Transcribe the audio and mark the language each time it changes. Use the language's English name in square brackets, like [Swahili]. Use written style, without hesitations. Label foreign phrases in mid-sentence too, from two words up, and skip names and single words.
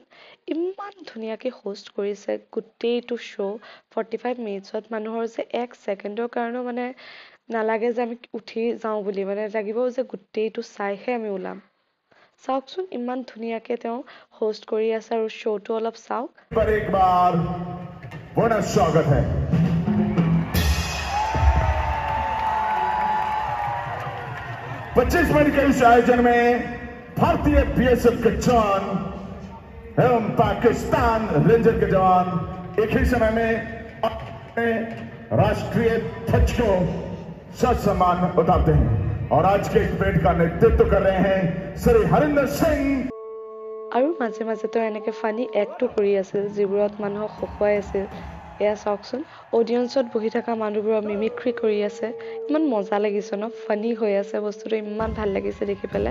[Assamese] ইমান ধুনীয়াকৈ হোষ্ট কৰিছে গোটেইটো শ্ব' 45 মিনিটছত। মানুহৰ যে এক ছেকেণ্ডৰ কাৰণেও মানে নালাগে যে আমি উঠি যাওঁ বুলি, মানে লাগিব যে গোটেইটো চাইহে আমি ওলাম। চাওকচোন ইমান ধুনীয়াকৈ তেওঁ হোষ্ট কৰি আছে। আৰু শ্ব'টো অলপ চাওক। [Hindi] एक बार पुनः स्वागत है। 25 मिनट के इस आयोजन में भारतीय BSF के जवान एवं पाकिस्तान रेंजर के जवान एक ही समय में अपने राष्ट्रीय ध्वज को सम्मान उतारते हैं। और आज के इस परेड का नेतृत्व कर रहे हैं श्री हरिंदर सिंह। [Assamese] আৰু মাজে মাজে তেওঁ এনেকৈ [English] funny act [Assamese] কৰি আছিল, যিবোৰত মানুহক হহুৱাই আছিল। এয়া চাওকচোন, অডিয়েঞ্চত বহি থকা মানুহবোৰৰ মিমিক্ৰি কৰি আছে। ইমান মজা লাগিছে ন, ফানী হৈ আছে বস্তুটো, ইমান ভাল লাগিছে দেখি পেলাই।